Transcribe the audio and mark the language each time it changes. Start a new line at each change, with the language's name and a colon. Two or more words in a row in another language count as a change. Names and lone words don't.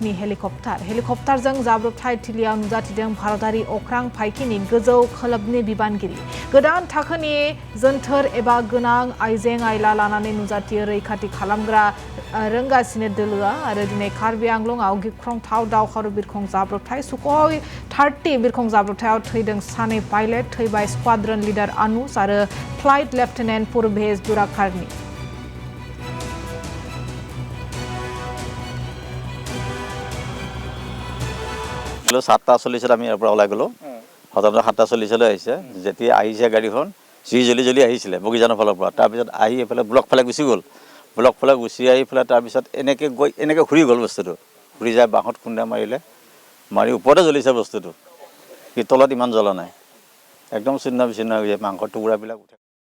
Bodo: नि हेलिकप्टारजों जाब्रबथाय थिलियाव नुजाथिदों भारतारि अख्रां फायखिनि गोजौ खोलोबनि बिबानगिरि गोदान थाखोनि जोनथोर एबा गोनां आइजें आइला लानानै नुजाथियो रैखाथि खालामग्रा रोंगासिनो दोलोआ आरो दिनै कार्बि आंलंआव गिख्रंथाव दावहारु बिरखं जाब्रबथाय सुखय 30 बिरखं जाब्रबथायाव थैदों सानै पाइलट थैबाय
English: squadron leader
Bodo: अनुज आरो
English: flight lieutenant
Bodo: पुरभेज दुराकारनि
Assamese: কিলো 7:40 আমি ইয়াৰ পৰা ওলাই গলো হঠাতে 7:40 আহিছে যেতিয়া আহিছে গাড়ীখন জলি আহিছিলে বগিজানৰ ফালৰ পৰা তাৰ পিছত আহি এফালে ব্লক ফালে গুচি গ'ল ব্লক ফালে গুচি আহি ফেলে তাৰ পিছত এনেকে ঘূৰি গ'ল বস্তুটো ঘূৰি যায় বাহত খুন্দা মাৰিলে মাৰি ওপৰতে জ্বলিছে বস্তুটো কি তলত ইমান জ্বলা নাই একদম চিন্ন বিচিন্ন হৈ যায় মাংস টুকুৰাবিলাক